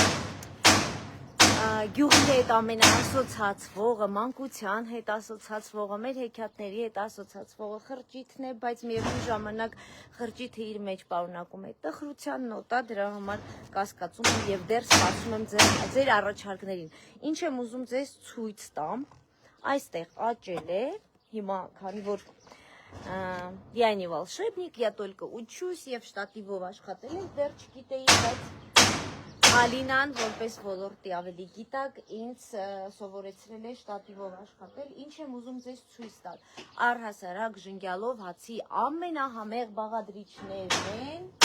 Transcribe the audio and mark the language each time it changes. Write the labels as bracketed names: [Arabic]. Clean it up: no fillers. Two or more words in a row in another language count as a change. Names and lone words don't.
[Armenian] գյուղի հետ ամենաասոցացվողը, մանկության հետ ասոցացվողը, մեր հեքիաթների հետ ասոցացվողը խրճիթն է, բայց միևնույն ժամանակ խրճիթը իր մեջ պարունակում է տխրության նոտա, դրա համար կասկածում եմ եւ դեռ սպասում եմ ձեր առաջարկներին։ Ինչ եմ ուզում ձեզ ցույց տամ, այստեղ աճել է, հիմա քանի որ [Russian] я не волшебник, я только учусь [Armenian] եւ շտատիվով աշխատել եմ, դեռ չգիտեի, բայց Ալինան, որպես ոլորտի ավելի գիտակ, ինձ սովորեցրել է շտատիվով աշխատել, ինչ եմ ուզում ձեզ ցույց տալ։ Առհասարակ ժնգյալով հացի ամենահամեղ բաղադրիչներն են։